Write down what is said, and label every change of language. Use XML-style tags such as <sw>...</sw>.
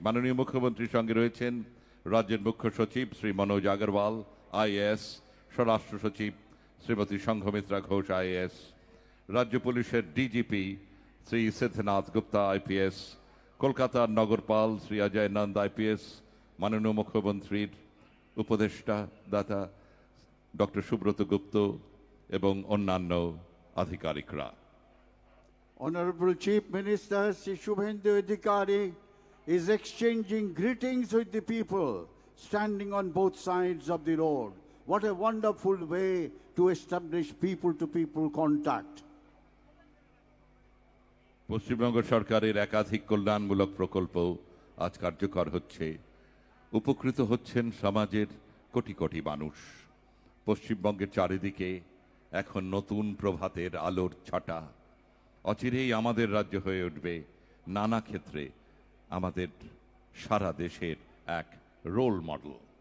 <bn>মাননীয় মুখ্যমন্ত্রীর সঙ্গে রয়েছেন রাজ্যের মুখ্য সচিব শ্রী মনোজ আগরওয়াল আইএএস, স্বরাষ্ট্র সচিব শ্রীমতী সংঘমিত্রা ঘোষ আইএএস, রাজ্য পুলিশের ডিজিপি শ্রী সিদ্ধনাথ গুপ্তা আইপিএস, কলকাতার নগরপাল শ্রী অজয় নন্দ আইপিএস, মাননীয় মুখ্যমন্ত্রীর উপদেষ্টা দাতা ডক্টর সুব্রত গুপ্ত এবং অন্যান্য আধিকারিকরা।</bn> <en>Honorable Chief Minister Sri Shubhendu Adhikari is exchanging greetings with the people standing on both sides of the road. What a wonderful way to establish people-to-people contact.</en> <bn>Paschimbanga সরকারের একাধিক কল্যাণমূলক প্রকল্প আজ কার্যকর হচ্ছে। উপকৃত হচ্ছেন সমাজের কোটি কোটি মানুষ। পশ্চিমবঙ্গের চারিদিকে এখন নতুন প্রভাতের আলোর ছটা। অচিরেই আমাদের রাজ্য হয়ে উঠবে নানা ক্ষেত্রে আমাদের সারা দেশের এক রোল মডেল।</bn>